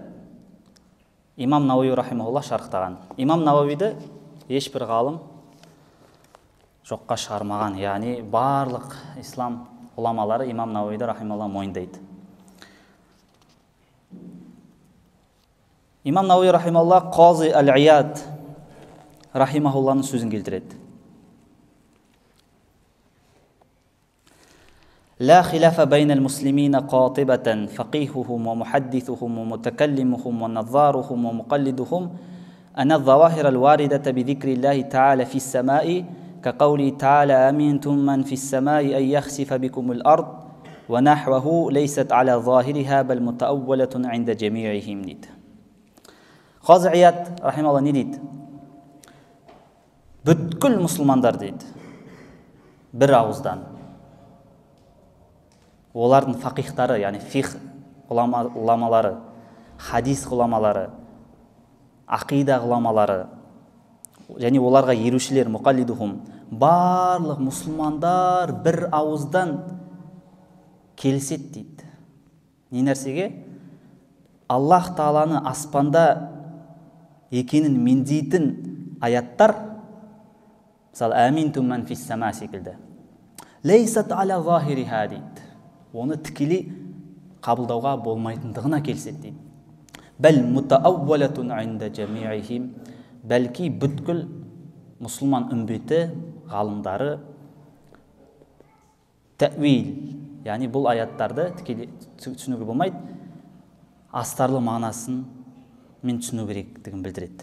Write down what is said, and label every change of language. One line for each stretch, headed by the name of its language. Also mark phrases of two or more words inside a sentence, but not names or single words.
Kazakh: Имам Науави рахимахулла шарықтаған. Имам Науавиді ешбір ғалым жоққа шығармаған, яғни барлық ислам ғұламалары Имам Науавиді рахимахулла мойындайды. Имам Науави рахимахулла Қази Ал-Ияд рахимахулланың сөзін келтіреді.
Arabic: لا خلاف بين المسلمين قاطبة فقيههم ومحدثهم ومتكلمهم ونظارهم ومقلدهم أن الظواهر الواردة بذكر الله تعالى في السماء كقوله تعالى أمنتم من في السماء أن يخسف بكم الأرض ونحوه ليست على ظاهرها بل متأولة عند جميعهم ند.
Kazakh: Қази Ияд рахималла не дейді? Бүткіл мұсылмандар дейді, бір ауыздан. Олардың фақихтары, яғни фих ғұламалары, хадис ғұламалары, ақида ғұламалары, және оларға ерушілер, мұқаллидухум, барлық мұсылмандар бір ауыздан келіседі дейді. Не нәрсеге? Аллах Тағаланы аспанда екенін меңзейтін аяттар, мысалы,
Arabic: أأمنتم من في السماء
Kazakh: секілді.
Arabic: ليست على ظاهرها дейді.
Kazakh: Оны тікелей қабылдауға болмайтындығына келіседі дейді.
Arabic: بل متأولة عند جميعهم,
Kazakh: бәлки бүткіл мұсылман үмбеті, ғалымдары тәуил, яғни бұл аяттарды тікелей түсінуге болмайды, астарлы мағынасын мен түсіну керектігін білдіреді.